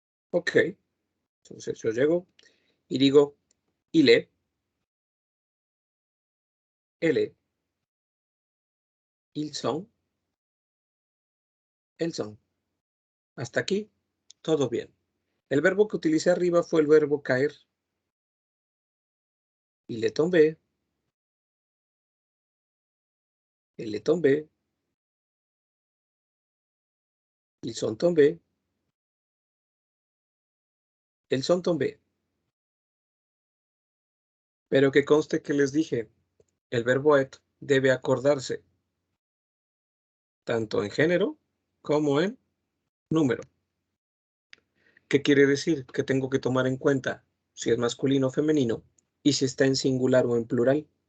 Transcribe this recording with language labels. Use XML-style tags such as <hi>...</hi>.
<es>Ok, entonces yo llego y digo</es> <fr>il est, elle est, ils sont, elles sont.</fr> <es>Hasta aquí, todo bien. El verbo que utilicé arriba fue el verbo caer.</es> <fr>Il est tombé, elle est tombée, ils sont tombés, elles sont tombées.</fr> <es>Pero que conste que les dije, el verbo être debe acordarse tanto en género como en número. ¿Qué quiere decir? Que tengo que tomar en cuenta si es masculino o femenino y si está en singular o en plural.</es>